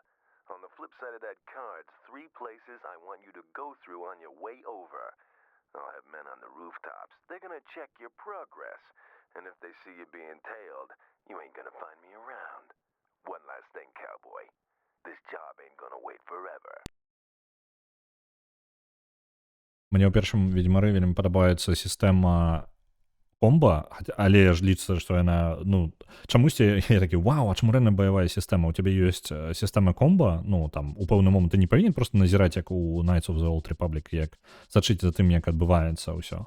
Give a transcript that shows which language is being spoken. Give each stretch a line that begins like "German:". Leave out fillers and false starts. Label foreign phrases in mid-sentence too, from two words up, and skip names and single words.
English: On the flip side of that card's 3 places I want you to go through on your way over. I'll have men on the rooftops. They're gonna check your progress. And if they see you being tailed, you ain't gonna find me around. One last thing, cowboy. This job ain't gonna wait forever.
Belarusian: Мне ў першым Ведьмары вельмі падабаецца сістэма комба, але ж лічыцца, што яна, ну, чамусьці я такі, вау, а чаму рэальна баявая сістэма? У цябе ёсць сістэма комба, ну, там, у пэўны момант ты не павінен проста назіраць, як у Knights of the Old Republic, як сачыць за тым, як адбываецца ўсё.